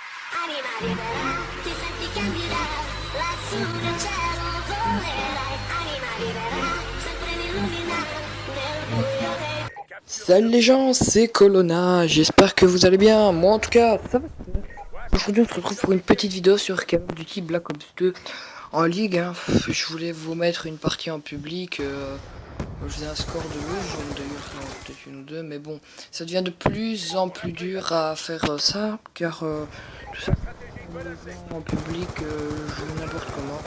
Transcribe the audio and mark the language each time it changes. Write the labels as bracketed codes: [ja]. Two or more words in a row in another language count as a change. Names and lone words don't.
[it] Anima libera, ti senti candida, lassù nel cielo volerai. Anima libera, sempre illumina, nel buio dei... [fr] Salut les gens, c'est Colonna, j'espère que vous allez bien, moi en tout cas ça va. Aujourd'hui on se retrouve pour une petite vidéo sur Call of Duty Black Ops 2 en ligue, hein. Je voulais vous mettre une partie en public, je faisais un score de louche, d'ailleurs peut-être une ou deux, mais bon, ça devient de plus en plus dur à faire ça, car tout ça en public, je joue n'importe comment.